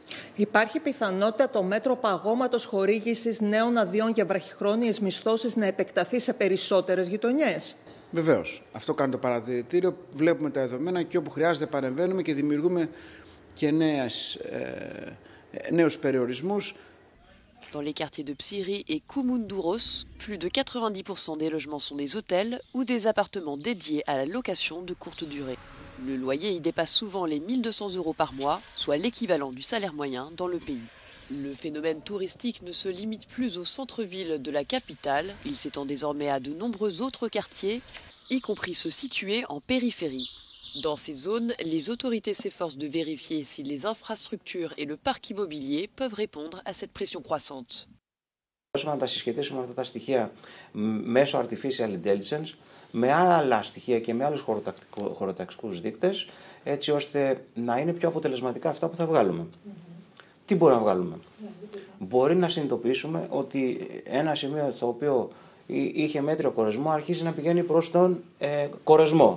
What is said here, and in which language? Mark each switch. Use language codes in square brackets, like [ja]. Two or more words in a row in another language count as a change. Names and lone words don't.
[el] Υπάρχει πιθανότητα το μέτρο παγώματος χορήγησης νέων αδειών για βραχυχρόνιες μισθώσεις να επεκταθεί σε περισσότερες γειτονιές? Βεβαίως. Αυτό κάνει το παρατηρητήριο. Βλέπουμε τα δεδομένα και όπου χρειάζεται παρεμβαίνουμε και δημιουργούμε και νέους περιορισμούς. [fr] Dans les quartiers de Psiri et Koumoundouros, plus de 90% des logements sont des hôtels ou des appartements dédiés à la location de courte durée. Le loyer y dépasse souvent les 1 200 € par mois, soit l'équivalent du salaire moyen dans le pays. Le phénomène touristique ne se limite plus au centre-ville de la capitale, il s'étend désormais à de nombreux autres quartiers, y compris ceux situés en périphérie. Dans ces zones, les autorités s'efforcent de vérifier si les infrastructures et le parc immobilier peuvent répondre à cette pression croissante. [el] Να τα συσχετίσουμε αυτά τα στοιχεία μέσω [en] artificial intelligence [el] με άλλα στοιχεία και με άλλους χωροταξικούς δείκτες, έτσι ώστε να είναι πιο αποτελεσματικά αυτά που θα βγάλουμε. Τι μπορεί να βγάλουμε? Μπορεί να συνειδητοποιήσουμε ότι ένα σημείο το οποίο είχε μέτριο κορεσμό αρχίζει να πηγαίνει προς τον κορεσμό.